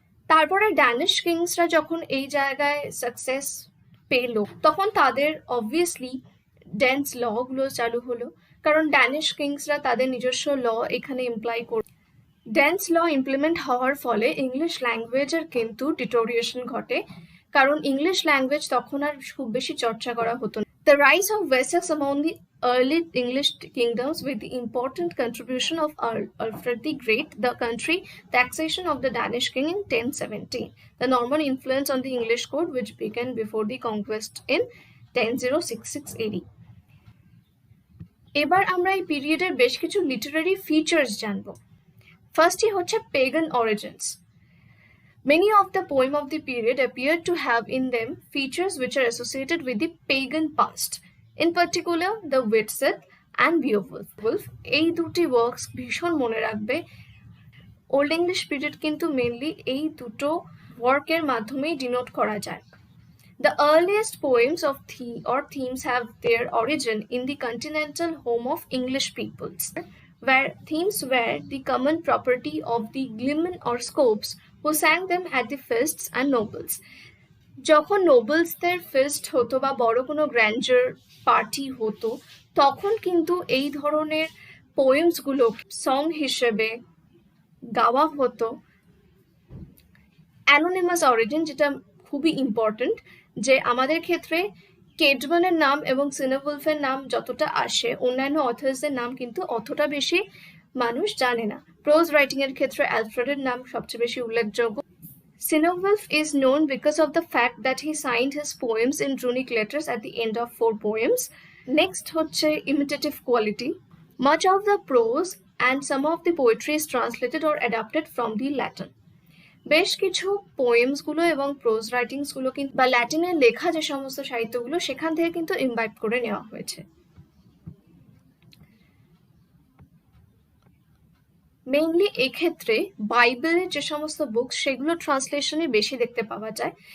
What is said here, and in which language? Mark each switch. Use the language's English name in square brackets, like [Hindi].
[Bangla] তারপরে ড্যানিশ কিংসরা যখন এই জায়গায় সাকসেস পেল, তখন তাদের অবভিয়াসলি ড্যান্স লগুলো চালু হলো, কারণ ড্যানিশ কিংসরা তাদের নিজস্ব ল এখানে ইমপ্লাই করে। ড্যান্স ল ইমপ্লিমেন্ট হওয়ার ফলে ইংলিশ ল্যাঙ্গুয়েজের কিন্তু ডিটোরিয়েশন ঘটে, কারণ ইংলিশ ল্যাঙ্গুয়েজ তখন আর খুব বেশি চর্চা করা হতো না। [English] The rise of Wessex among the early English kingdoms with the important contribution of Alfred the Great, the country, the accession of the Danish king in 1017, the Norman influence on the English court which began before the conquest in 1066 AD. [Bangla] এবার আমরা এই পিরিয়ডের বেশ কিছু Literary features জানব। ফার্স্টই হচ্ছে পেগান origins. [English] Many of the poems of the period appear to have in them features which are associated with the pagan past, in particular the Widsith and Beowulf. [Bangla] এই দুটি ওয়ার্কস ভীষণ মনে রাখবে। ওল্ড ইংলিশ পিরিয়ড কিন্তু mainly এই দুটো ওয়ার্কের মাধ্যমেই ডিনোট করা যায়। [English] The earliest poems of themes have their origin in the continental home of English peoples, where themes were the common property of the gleemen or scopes who sang them at the feasts and nobles. [Bangla] যখন নোবেলসদের fest হতো বা বড় কোনো grandeur party হতো, তখন কিন্তু এই ধরনের পোয়েমসগুলো সং হিসেবে গাওয়া হতো। অ্যানোনিমাস অরিজিন, যেটা খুবই ইম্পর্টেন্ট, যে আমাদের ক্ষেত্রে কেটম্যানের নাম এবং সিনেউলফের নাম যতটা আসে, অন্যান্য অথার্সদের নাম কিন্তু অতটা বেশি মানুষ জানে না। প্রোজ রাইটিং এর ক্ষেত্রে অ্যালফ্রেডের নাম সবচেয়ে বেশি উল্লেখযোগ্য। [English] Cinewulf is known because of the fact that he signed his poems in runic letters at the end of 4 poems. Next [Bangla] হচ্ছে [English] imitative quality. Much of the prose and some of the poetry is translated or adapted from the Latin. [Bangla] বেশ কিছু পোয়েমসগুলো এবং pros রাইটিংসগুলো কিন্তু বা ল্যাটিনের লেখা যে সমস্ত সাহিত্যগুলো সেখান থেকে কিন্তু ইনভাইট করে নেওয়া হয়েছে। মেইনলি এক্ষেত্রে বাইবেলের যে সমস্ত বুকস সেগুলো ট্রান্সলেশনে বেশি দেখতে পাওয়া যায়।